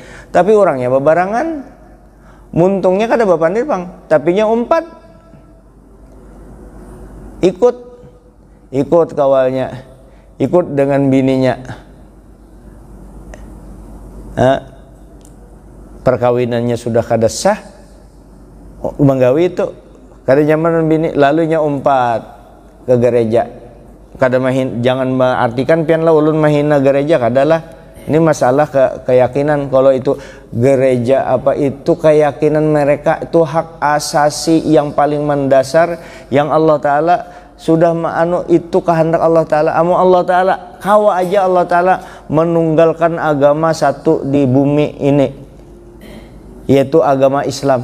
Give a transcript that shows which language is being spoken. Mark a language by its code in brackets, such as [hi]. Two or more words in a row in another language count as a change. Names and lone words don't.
[bjn] Tapi orangnya bebarangan, muntungnya kada bapandir bang, tapinya umpat, ikut kawalnya, ikut dengan bininya, perkawinannya sudah kada sah, menggawi itu kada nyaman bini, lalunya umpat ke gereja. Kada mahin, jangan mengartikan pian lah ulun mahina gereja, kadalah. [id] Ini masalah keyakinan. Kalau itu gereja apa itu keyakinan mereka, itu hak asasi yang paling mendasar yang Allah Ta'ala sudah itu kehendak Allah Ta'ala. Allah Ta'ala kawa aja Allah Ta'ala menunggalkan agama satu di bumi ini, yaitu agama Islam.